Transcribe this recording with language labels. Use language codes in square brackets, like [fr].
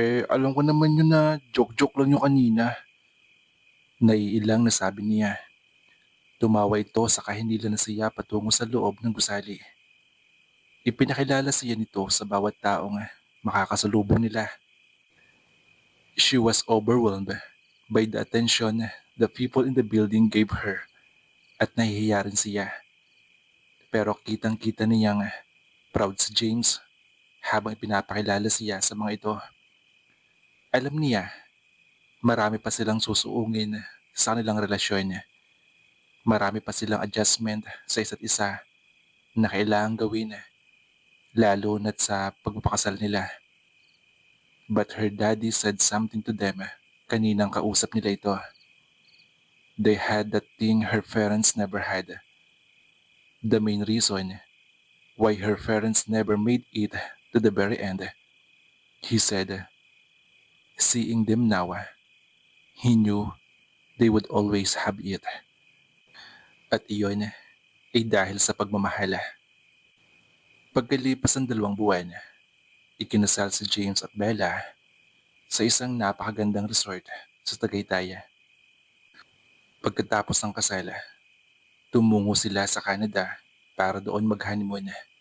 [tl] Alam ko naman yun na joke-joke lang yung kanina. Naiilang na sabi niya. Tumawa ito sa kahinila na siya patungo sa loob ng gusali. Ipinakilala siya nito sa bawat taong makakasalubong nila. [en] She was overwhelmed by the attention the people in the building gave her [tl] at nahihiya rin siya. Pero kitang-kita niyang proud si James habang ipinapakilala siya sa mga ito. Alam niya, marami pa silang susuungin sa kanilang relasyon. Marami pa silang adjustment sa isa't isa na kailangang gawin, lalo na't sa pagpapakasal nila. [en] But her daddy said something to them [tl] kaninang kausap nila ito. [en] They had that thing her parents never had. The main reason why her parents never made it to the very end. He said, seeing them now, he knew they would always have it. [tl] At iyon ay dahil sa pagmamahal. Pagkalipas ng 2 buwan, ikinasal si James at Bella sa isang napakagandang resort sa Tagaytay. Pagkatapos ng kasal, tumungo sila sa Canada para doon mag-honeymoon.